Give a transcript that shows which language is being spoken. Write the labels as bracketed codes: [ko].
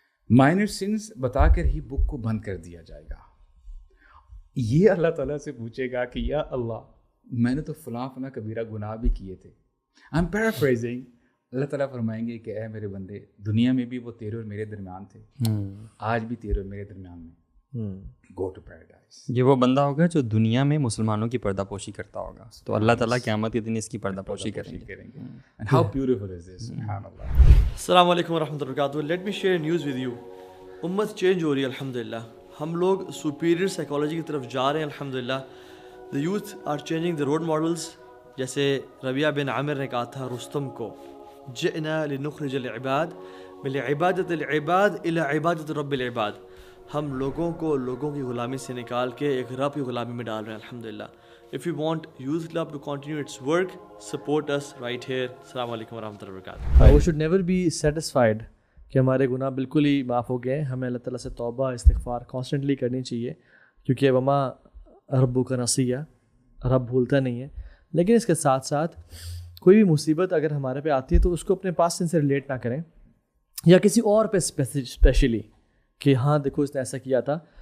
[ur] Minor since بتا کر ہی بک کو بند کر دیا جائے گا. یہ اللہ تعالیٰ سے پوچھے گا کہ یا اللہ، میں نے تو فلاں فلاں کبیرہ گناہ بھی کیے تھے. [en] I am paraphrasing. [ur] اللہ تعالیٰ فرمائیں گے کہ اے میرے بندے، دنیا میں بھی وہ تیرے اور میرے درمیان تھے، آج بھی تیرے اور میرے درمیان میں، [en] Go to paradise. [ur] یہ وہ بندہ ہوگا جو دنیا میں مسلمانوں کی پردہ پوشی کرتا ہوگا، تو اللہ تعالیٰ قیامت کے دن اس کی پردہ پوشی کریں گے. [en] And how beautiful is this, سبحان اللہ. السلام علیکم ورحمۃ اللہ وبرکاتہ. Let me share news with you. [ur] امت چینج ہو رہی ہے الحمدللہ. ہم لوگ سپیریئر سائیکالوجی کی طرف جا رہے ہیں الحمدللہ. [en] The youth are changing the role models. [ur] جیسے ربیعہ بن عامر نے کہا تھا رستم کو، [ar] جئنا لنخرج العباد من عبادت العباد الى عبادت رب العباد. [ur] ہم لوگوں کو لوگوں کی غلامی سے نکال کے ایک رب کی غلامی میں ڈال رہے ہیں الحمدللہ. [en] If you want Youth Club to continue its work, support us right here. [ar] السلام علیکم ورحمۃ اللہ وبرکاتہ. [en] We should never be satisfied [ur] کہ ہمارے گناہ بالکل ہی معاف ہو گئے. ہمیں اللہ تعالیٰ سے توبہ استغفار کانسٹنٹلی کرنی چاہیے، کیونکہ [ar] وما ربک نسیٰ، [ur] رب بھولتا نہیں ہے. لیکن اس کے ساتھ ساتھ کوئی بھی مصیبت اگر ہمارے پہ آتی ہے تو اس کو اپنے پاس سے ریلیٹ نہ کریں، یا کسی اور پہ اسپیشلی کہ ہاں دیکھو اس نے ایسا کیا تھا.